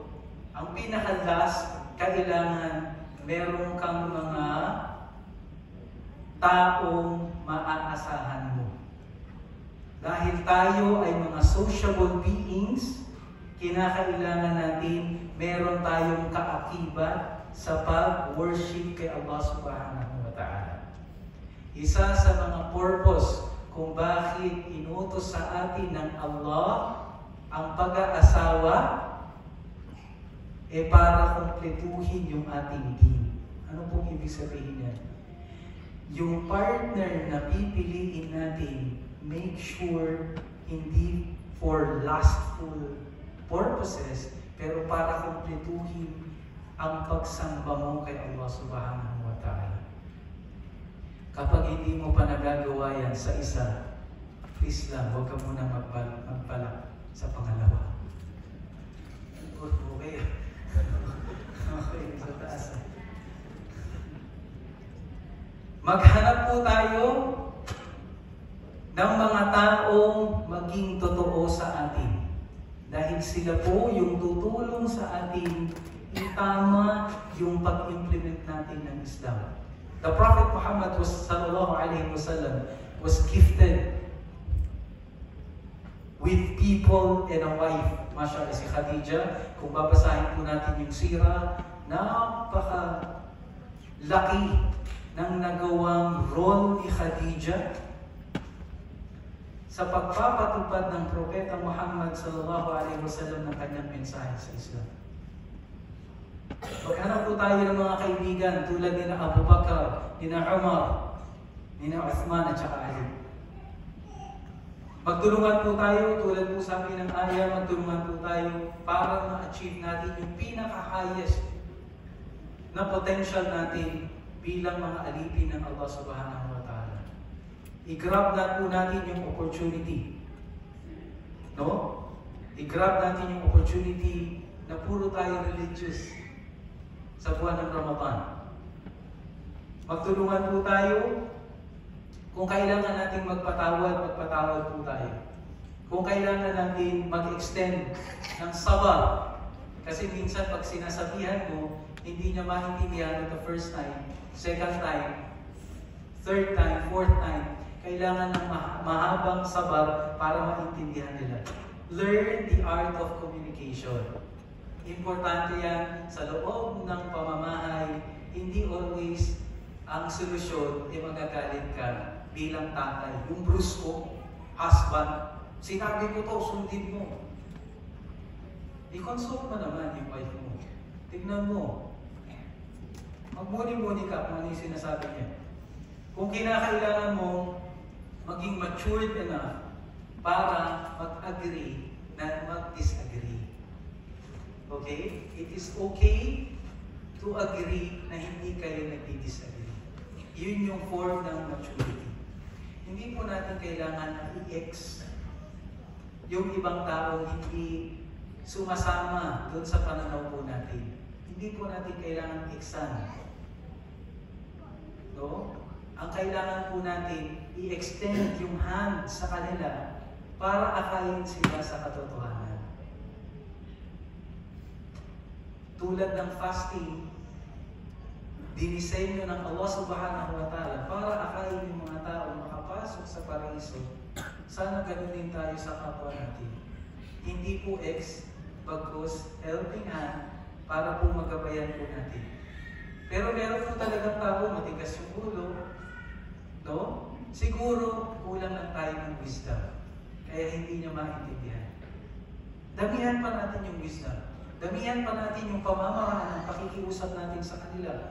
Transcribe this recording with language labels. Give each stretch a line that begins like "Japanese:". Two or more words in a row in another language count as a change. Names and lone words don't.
Filipino: Ang pinaka-last, kailangan meron kang mga taong maaasahan mo. Dahil tayo ay mga
English: sociable beings,
Filipino: kinakailangan natin meron tayong kaakibat sa pag-worship kay Allah
Arabic: سبحانه وتعالى.
Filipino: Isa sa mga purpose kung bakit inutos sa atin ng Allah ang pag-aasawa para kumpletuhin yung ating din. Ano pong ibig sabihin yan? Yung partner na pipiliin natin,
English: make sure
Filipino: hindi
English: for lustful purposes,
Filipino: pero para kumpletuhin ang pagsamba mo kay Allah
Arabic: سبحانه وتعالى.
Filipino: Kapag hindi mo pa nagagawa yan sa isa, please lang, huwag ka muna magbalak sa pangalawa. Okay. Okay, sa taas. Maghanap po tayo ng mga taong maging totoo sa atin. Dahil sila po yung tutulong sa atin itama yung pag-implement natin ng Islam.
English: The Prophet Muhammad was gifted with people and a wife.
Filipino: Mashallah, si Khadija, kung babasahin po natin yung sira, napaka-laki ng nagawang role ni Khadija sa pagpapatupad ng Propeta Muhammad
Arabic: صلى الله عليه وسلم
Filipino: ng kanyang mensahe sa Islam. Paghanap po tayo ng mga kaibigan tulad ni na Abu Bakar, ni na Umar, ni na Uthman at saka Ali. Magtulungan po tayo, tulad po sabi ng ayah, magtulungan po tayo para ma-achieve natin yung pinaka-highest na potential natin bilang mga alipin ng Allah
Arabic: سبحانه وتعالى.
Filipino: I-grab na po natin yung opportunity. No? I-grab natin yung opportunity na puro tayo religious sa buwan ng Ramadan. Magtulungan po tayo. Kung kailangan natin magpatawad po tayo. Kung kailangan natin mag-extend ng sabar, kasi minsan pag sinasabihan mo, hindi niya maintindihan
English: the first time, second time, third time, fourth time,
Filipino: kailangan ng mahabang sabar para maintindihan nila.
English: Learn the art of communication.
Filipino: Importante yan sa loob ng pamamahay, hindi always ang solusyon ay magagalit ka bilang tatay. Yung brusko, husband, sinabi ko to, sundin mo. I-consult mo naman yung wife mo. Tignan mo. Magmuni-muni ka kung ano yung sinasabi niya. Kung kinakailangan mo maging
English: matured enough
Filipino: para mag-agree na mag-disagree.
English: Okay? It is okay to agree
Filipino: na hindi kayo nagdi-disagree. Yun yung form ng maturity. Hindi po natin kailangan na i-ex yung ibang tao hindi sumasama doon sa pananaw po natin. Hindi po natin kailangan iksan. No? Ang kailangan po natin, i-extend yung hand sa kanila para akayin sila sa katotohanan. Tulad ng fasting, dinisenyo ng Allah
Arabic: سبحانه وتعالى
Filipino: para akayin yung mga tao makapasok sa paraiso. Sana ganun din tayo sa kapwa natin. Hindi po bagkus
English: helping hand
Filipino: para po magabayan po natin. Pero meron po talagang tao, matigas yung ulo, no? Siguro kulang lang tayo ng wisdom. Kaya hindi niya maintindihan. Damihan pa natin yung wisdom. Damihan pa natin yung pamamaraan ng pakikiusap natin sa kanila.